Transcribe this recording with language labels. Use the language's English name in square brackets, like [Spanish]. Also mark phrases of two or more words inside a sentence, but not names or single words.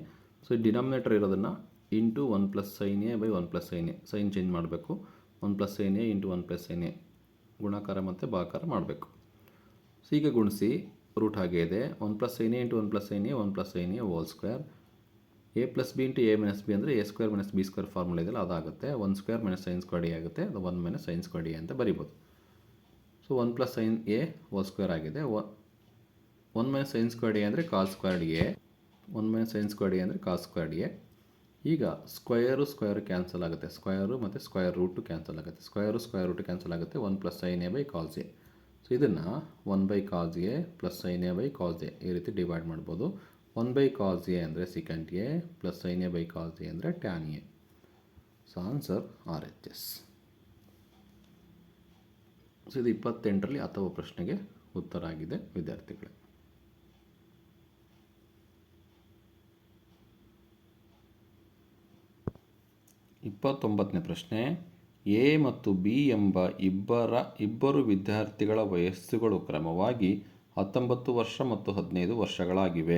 [Kannada] ಸೊ ಡಿನಾಮಿನೇಟರ್ ಇರೋದನ್ನು ಇಂಟು 1 + sin a / 1 + sin a [English] sign change [Kannada] ಮಾಡಬೇಕು. 1 + sin a × 1 + sin a ಗುಣಾಕಾರ ಮತ್ತು ಭಾಗಾಕಾರ ಮಾಡಬೇಕು. ಸೊ ಈಗ ಗುಣಿಸಿ ರೂಟ್ ಹಾಗೆ ಇದೆ. 1 + sin a × 1 + sin a 1 + sin a [English] whole square [Kannada] a + b × a - b ಅಂದರೆ a² - b² ಫಾರ್ಮುಲಾ ಇದೆಯಲ್ಲ ಅದಾಗುತ್ತೆ. 1² - sin ಸ್ಕ್ವೇರ್ಡ್ a ಆಗುತ್ತೆ. ಅದು 1 - sin ಸ್ಕ್ವೇರ್ಡ್ a ಅಂತ ಬರಿಬೋದು. ಸೊ 1 + sin a [English] whole square [Kannada] ಆಗಿದೆ. 1 - sin ಸ್ಕ್ವೇರ್ಡ್ a ಅಂದರೆ cos ಸ್ಕ್ವೇರ್ಡ್ a 1 - sin ಸ್ಕ್ವೇರ್ಡ್ a ಅಂದರೆ cos ಸ್ಕ್ವೇರ್ಡ್ a. ಈಗ [English] square cancel [Kannada] ಆಗುತ್ತೆ. ಸ್ಕ್ವೇರು ಮತ್ತು [English] square root cancel [Kannada] ಆಗುತ್ತೆ. [English] square root cancel [Kannada] ಆಗುತ್ತೆ. 1 + sin a / cos a. ಸೊ ಇದನ್ನು 1/cos a + sin a / cos a ಈ ರೀತಿ ಡಿವೈಡ್ ಮಾಡ್ಬೋದು. 1/cos a ಅಂದರೆ secant a + sin a / cos a ಅಂದರೆ tan a. [English] so answer [Kannada] RHS. ಸೊ ಇದು 28ರಲ್ಲಿ ಅಥವಾ ಪ್ರಶ್ನೆಗೆ ಉತ್ತರ ಆಗಿದೆ ವಿದ್ಯಾರ್ಥಿಗಳೇ. 29ನೇ ಪ್ರಶ್ನೆ ಎ ಮತ್ತು ಬಿ ಎಂಬ ಇಬ್ಬರು ವಿದ್ಯಾರ್ಥಿಗಳ ವಯಸ್ಸುಗಳು ಕ್ರಮವಾಗಿ 19 ವರ್ಷ ಮತ್ತು 15 ವರ್ಷಗಳಾಗಿವೆ.